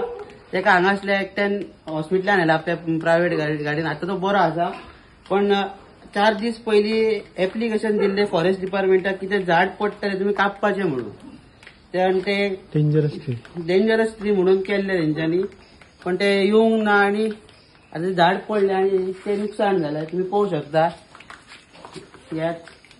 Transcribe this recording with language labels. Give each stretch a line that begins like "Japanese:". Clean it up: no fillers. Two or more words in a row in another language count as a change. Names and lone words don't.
Konkani: तेका हांगासल्या एकट्यान हॉस्पिटलान व्हेला आपल्या प्रायव्हेट गाडीन। आता तो बरो आसा पण 4 दीस पयलीं एप्लिकेशन दिल्ले
English: forest departmentाक
Konkani: की ते झाड पडटले तुमी कापपाचे म्हणून। ते
English: dangerous tree
Konkani: म्हणून केल्ले तेंच्यांनी पण ते येवंक ना आणि आता झाड पडले आणि ते नुकसान
Marathi: झालं तुम्ही पाहू शकता यात।